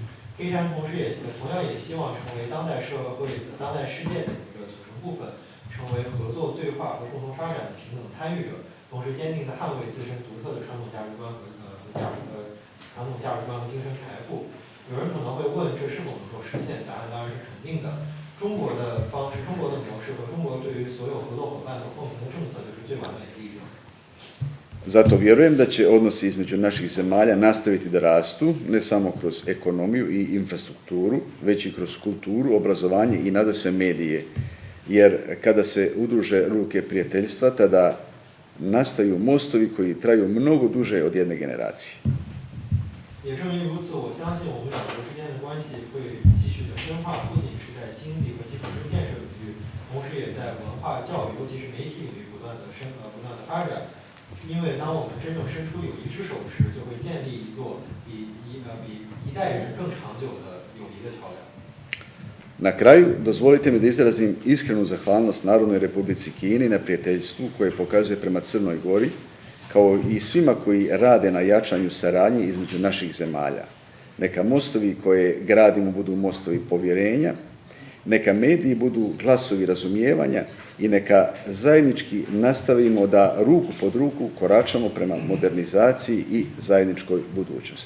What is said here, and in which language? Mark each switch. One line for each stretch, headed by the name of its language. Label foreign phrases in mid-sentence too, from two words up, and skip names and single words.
Chinese: 黑山同样也希望成为当代世界的一个组成部分，成为合作对话和共同发展的平等参与者，同时坚定地捍卫自身独特的传统价值观和精神财富。有人可能会问，这是否能够实现？答案当然是肯定的。中国的模式和中国对于所有合作伙伴所奉行的政策就是最完美的例证。
Serbian: Zato vjerujem da će odnosi između naših zemalja nastaviti da rastu, ne samo kroz ekonomiju i infrastrukturu, već i kroz kulturu, obrazovanje i nadasve medije. Jer kada se udruže ruke prijateljstva, tada nastaju mostovi koji traju mnogo duže od jedne generacije.
Chinese: 也正因如此，我相信我们两国之间的关系会继续的深化，不仅是在经济和基础建设领域，同时也在文化教育，尤其是媒体领域不断的发展。因为当我们真正伸出友谊之手时，就会建立一座比一代人更长久的友谊的桥梁。
Serbian: Na kraju, dozvolite mi da izrazim iskrenu zahvalnost Narodnoj Republici Kini na prijateljstvu koje pokazuje prema Crnoj Gori, kao i svima koji rade na jačanju saradnje između naših zemalja. Neka mostovi koje gradimo budu mostovi povjerenja, neka mediji budu glasovi razumijevanja i neka zajednički nastavimo da ruku pod ruku koračamo prema modernizaciji i zajedničkoj budućnosti.